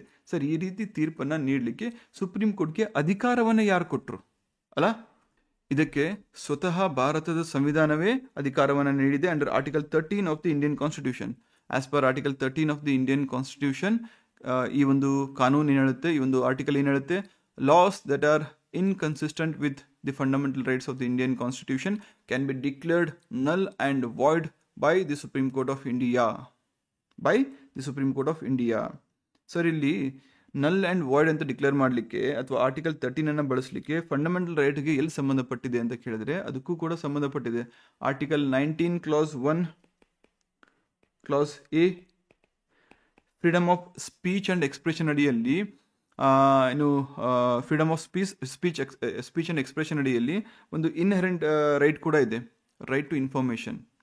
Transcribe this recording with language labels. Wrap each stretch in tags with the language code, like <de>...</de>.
<kn>Sir, ಈ ರೀತಿ ತೀರ್ಪನ್ನು ನೀಡಲಿಕ್ಕೆ ಸುಪ್ರೀಂ ಕೋರ್ಟ್ಗೆ ಅಧಿಕಾರವನ್ನು ಯಾರು ಕೊಟ್ಟರು? ಅಲ್ಲ, ಇದಕ್ಕೆ ಸ್ವತಃ ಭಾರತದ ಸಂವಿಧಾನವೇ ಅಧಿಕಾರವನ್ನು ನೀಡಿದೆ.</kn> <en>Under article 13 of the Indian constitution. As per article 13 of the Indian constitution,</en> <kn>ಈ ಒಂದು ಕಾನೂನು ಏನು ಹೇಳುತ್ತೆ, ಈ ಒಂದು ಆರ್ಟಿಕಲ್ ಏನು ಹೇಳುತ್ತೆ?</kn> <en>laws that are inconsistent with the fundamental rights of the Indian Constitution can be declared null and void by the Supreme Court of India. By the Supreme Court of India.</en> <kn>Sir ಇಲ್ಲಿ ನಲ್ and void ಅಂತ declare ಮಾಡಲಿಕ್ಕೆ ಅಥವಾ article 13 ಬಳಸಲಿಕ್ಕೆ fundamental ರೈಟ್ಗೆ ಎಲ್ಲಿ ಸಂಬಂಧಪಟ್ಟಿದೆ ಅಂತ ಕೇಳಿದ್ರೆ ಅದಕ್ಕೂ ಕೂಡ ಸಂಬಂಧಪಟ್ಟಿದೆ. Article 19 class 1 class A freedom of speech and expression ಅಡಿಯಲ್ಲಿ ಏನು freedom of speech and expression ಅಡಿಯಲ್ಲಿ ಒಂದು ಇನ್ಹೆರೆಂಟ್ ರೈಟ್ ಕೂಡ ಇದೆ, ರೈಟ್ ಟು ಇನ್ಫಾರ್ಮೇಷನ್.</kn>